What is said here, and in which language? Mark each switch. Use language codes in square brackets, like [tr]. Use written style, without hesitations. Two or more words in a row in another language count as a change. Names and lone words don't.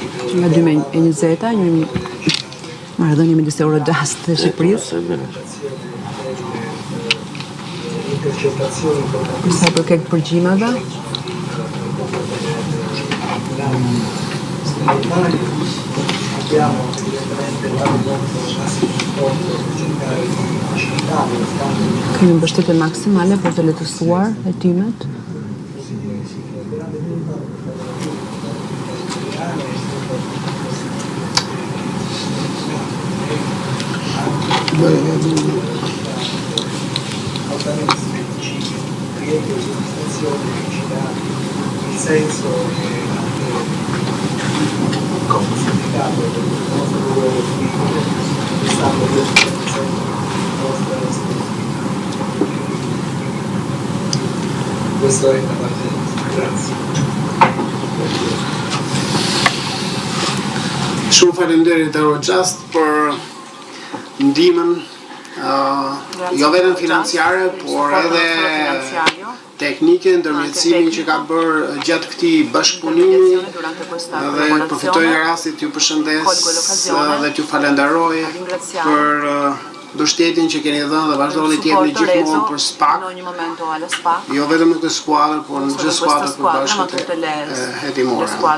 [sq] nga 2020 një marrëdhënie midis Eurojust dhe Shqipërisë. Për sa i përket përgjimeve, [it] abbiamo evidentemente dato massimo supporto per cercare di facilitare [sq] kemi mbështetje maksimale për të lehtësuar hetimet. [it] altamente specifici, rientro di soddisfazione, felicità, il senso e anche significato del nostro ruolo qui è stato sempre la nostra responsabilità. Questo è da parte nostra. Grazie. [sq] Shumë faleminderit Eurojust për ndihmën jo vetëm financiare, por edhe teknike, ndërmjetësimin që ka bërë gjatë këtij bashkëpunimi, dhe përfitoj nga rastit t'ju përshëndes dhe t'ju falenderoj për mbështetjen që keni dhënë dhe vazhdoni të jepni gjithmonë për SPAK, jo vetëm në këtë skuadër, por në gjithë skuadrat e bashkët hetimore.